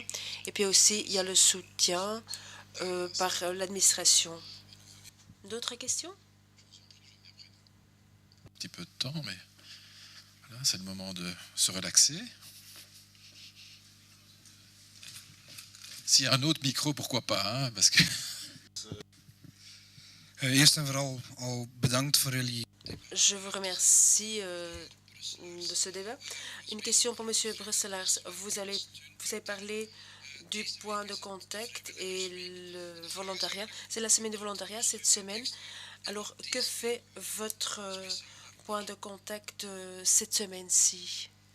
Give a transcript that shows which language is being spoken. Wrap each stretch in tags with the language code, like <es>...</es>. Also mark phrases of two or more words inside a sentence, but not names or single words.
<fr>Et puis aussi, il y a le soutien par l'administration. D'autres questions? Un petit peu de temps, mais voilà, c'est le moment de se relaxer. S'il y a un autre micro, pourquoi pas, hein, parce que...</fr> <nl>Eerst en vooral al bedankt voor jullie.</nl> <fr>Je vous remercie de ce débat. Une question pour M. Brusselaars. Vous avez parlé du point de contact et le volontariat. C'est la semaine de volontariat cette semaine. Alors, que fait votre point de contact cette semaine-ci?</fr>